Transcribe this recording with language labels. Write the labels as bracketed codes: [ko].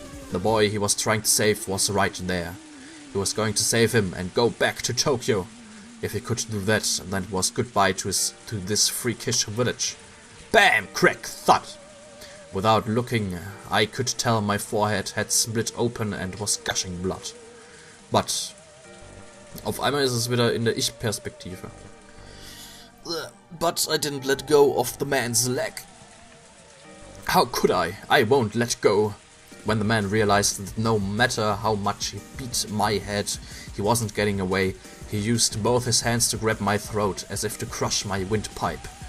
[en] The boy he was trying to save was right there. He was going to save him and go back to Tokyo. If he could do that, then it was goodbye to this freakish village. Bam! Crack! Thud! Without looking, I could tell my forehead had split open and was gushing blood. [de] But auf einmal ist es wieder in der Ich-Perspektive. [en] But I didn't let go of the man's leg. How could I? I won't let go. When the man realized that no matter how much he beat my head, he wasn't getting away, he used both his hands to grab my throat as if to crush my windpipe.